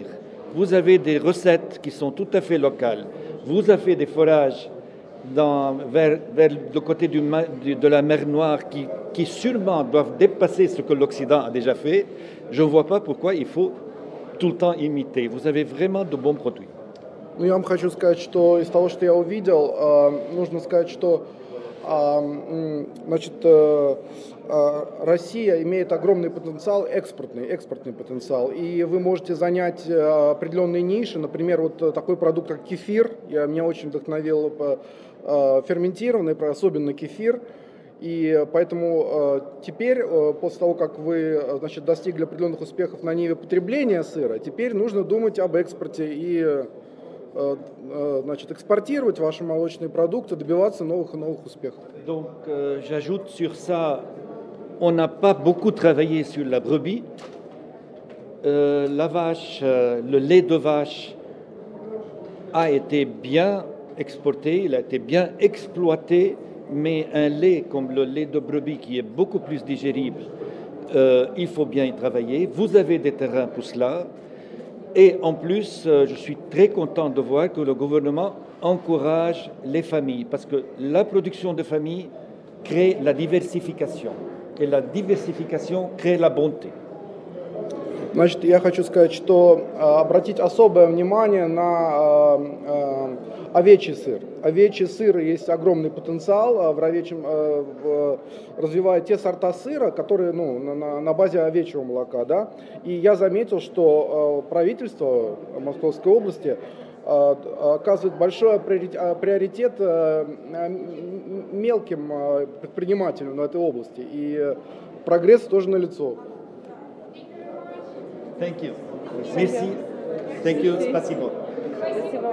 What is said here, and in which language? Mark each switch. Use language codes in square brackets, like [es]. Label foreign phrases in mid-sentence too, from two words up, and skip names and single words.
[fr] Vous avez des recettes qui sont tout à fait locales. Vous avez des forages vers le côté de la mer Noire qui sûrement doivent dépasser ce que l'Occident a déjà fait. Je ne vois pas pourquoi il faut tout le temps imiter. Vous avez vraiment de bons produits. [ru] Ну, я вам хочу сказать, что из того, что я увидел, нужно сказать, что значит, Россия имеет огромный потенциал, экспортный потенциал, и вы можете занять определенные ниши, например, вот такой продукт, как кефир, меня очень вдохновил ферментированный, особенно кефир, и поэтому теперь, после того, как вы, значит, достигли определенных успехов на ниве потребления сыра, теперь нужно думать об экспорте и значит, экспортировать ваши молочные продукты, добиваться новых и новых успехов. [fr] Donc, j'ajoute sur ça, on n'a pas beaucoup travaillé sur la brebis. La vache, le lait de vache a été bien exporté, il a été bien exploité, mais un lait comme le lait de brebis qui est beaucoup plus digérible, il faut bien y travailler. Vous avez des terrains pour cela. Et en plus, je suis très content de voir que le gouvernement encourage les familles, parce que la production de famille crée la diversification, et la diversification crée la bonté. [ru] Значит, я хочу сказать, что обратить особое внимание на овечий сыр. Овечий сыр есть огромный потенциал развивая те сорта сыра, которые на базе овечьего молока. Да? И я заметил, что правительство Московской области оказывает большой приоритет мелким предпринимателям в этой области. И прогресс тоже налицо. [en] Thank you. Merci. Thank you. [ru] Спасибо.